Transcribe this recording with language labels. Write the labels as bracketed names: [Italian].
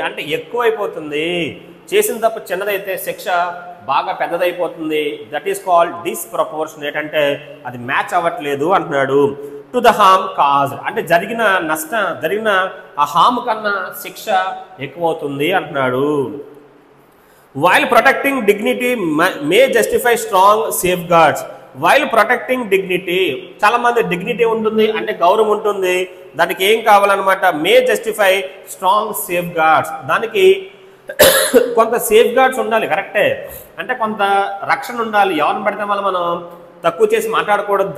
[Telugu] అంటే ఎక్కువైపోతుంది. చేసిన తప్పు చిన్నదైతే శిక్ష బాగా పెద్దదైపోతుంది. [English] That is called disproportionate. [Telugu] అంటే అది మ్యాచ్ అవ్వట్లేదు అంటున్నాడు. టు ద హార్మ్ కాజ్ అంటే జరిగిన ఆ హార్మ్ కన్నా శిక్ష ఎక్కువవుతుంది అంటున్నాడు. [English] While protecting dignity may justify strong safeguards. While protecting dignity, [Telugu] చాలా మంది డిగ్నిటీ ఉంటుంది అంటే గౌరవం ఉంటుంది, దానికి ఏం కావాలన్నమాట, [English] May justify strong safeguards. [Telugu] దానికి కొంత సేఫ్ గార్డ్స్ ఉండాలి, కరెక్టే. అంటే కొంత రక్షణ ఉండాలి. ఎవరిని పడితే మనం తక్కువ చేసి మాట్లాడకూడదు.